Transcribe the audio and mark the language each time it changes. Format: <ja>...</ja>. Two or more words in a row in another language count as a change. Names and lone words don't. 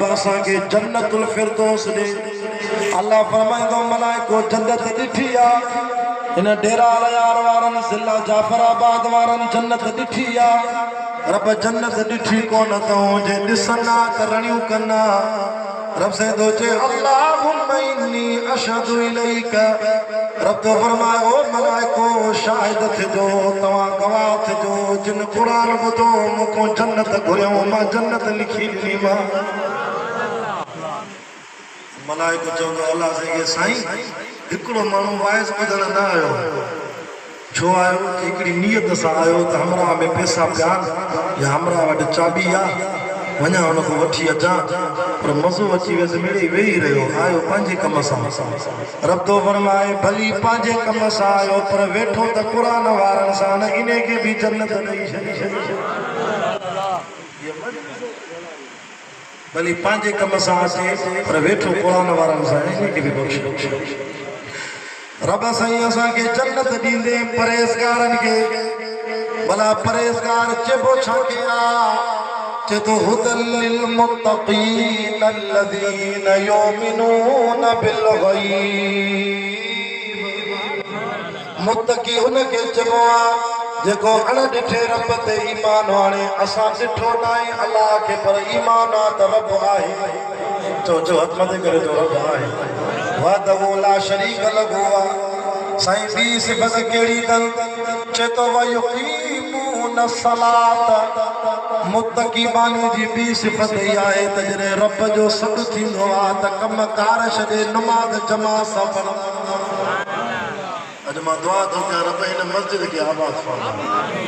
<sd>असांखे जन्नतुल फिरदौस ॾे अल्लाह फरमाईंदो मलाइको जन्नत ॾिठी आहे इन डेरा अलयार वारनि ज़िला जाफराबाद वारनि जन्नत ॾिठी आहे रब जन्नत ॾिठी कोन अथऊं जे ॾिसंदा त रड़ियूं कंदा रब से तो चे</sd> <ar>اللهم إني أشهد إليك</ar> <sd>रब तो फरमाए ओ मलाइको शाहिद थिजो तव्हां गवाह थिजो जिन कुरान ॿुधो मूंखों जन्नत घुरियो मां जन्नत लिखी ॾिनी मां मलाइको चवंदो अल्लाह से साईं हिकिड़ो माण्हू वाइस ॿुधण न आयो छो आयो कि हिकिड़ी नियत सां आयो त हमरा में पैसा पिया या हमरा वटि चाबी आहे वञा हुनखो वठी अचां पर मज़ो अची वियसि मिड़ी वेही रहियो आयो पंहिंजे कम सां रब तो फरमाए भली पंहिंजे कम सां आयो पर वेठो त क़ुरान वारनि सां न इन खे बि जन्नत ॾेई छॾी भली पंहिंजे कम सां अचे पर वेठो क़ुरान वारनि सां इन खे बि बख़्शे रब साईं असांखे जन्नत ॾींदे परहेज़गारनि खे भला परहेज़गार चइबो छा के आहे तो</sd> <ar>هدى للمتقين الذين يؤمنون بالغيب</ar> <sd>मुत्तकी उनके चइबो आहे जेको अणॾिठे रब ते ईमान आणे असां ॾिठो न आहे अल्लाह खे पर ईमान आहे त रब आहे चो हथ मथे करे जो रब आहे</sd> <ar>وحده لا شريك له</ar> <sd>आहे साईं ॿी सिफ़त कहिड़ी अथनि चए थो</sd> <ar>ويقيمون الصلاة</ar> <sd>मुत्तकी माने जी ॿी सिफ़त इहा आहे त जॾहिं रब जो सॾु थींदो आहे त कम कार छॾे नमाज़ जमात सां पढ़ंदो अॼु मां दुआ थो कयां रब हिन मस्जिद खे आबाद फरमाए</sd>